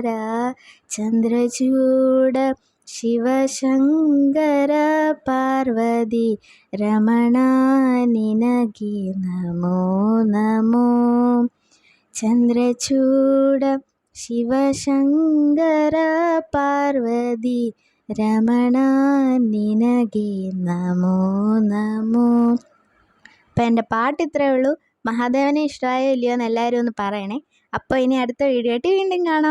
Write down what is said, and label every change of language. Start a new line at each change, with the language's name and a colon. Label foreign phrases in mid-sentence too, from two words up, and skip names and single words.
Kannada: ಚಂದ್ರಚೂಡ ಶಿವಶಂಕರ ಪಾರ್ವತಿ ರಮಣ ನಿನಗೆ ನಮೋ ನಮೋ. ಚಂದ್ರಚೂಡ ಶಿವಶಂಕರ ಪಾರ್ವತಿ ರಮಣ ನಿನಗೆ ನಮೋ ನಮೋ.
Malayalam: അപ്പം എൻ്റെ പാട്ട് ഇത്രയേ ഉള്ളൂ. മഹാദേവനെ ഇഷ്ടമായോ ഇല്ലയോ എന്ന് എല്ലാവരും ഒന്ന് പറയണേ. അപ്പോൾ ഇനി അടുത്ത വീഡിയോ ആയിട്ട് വീണ്ടും കാണാം.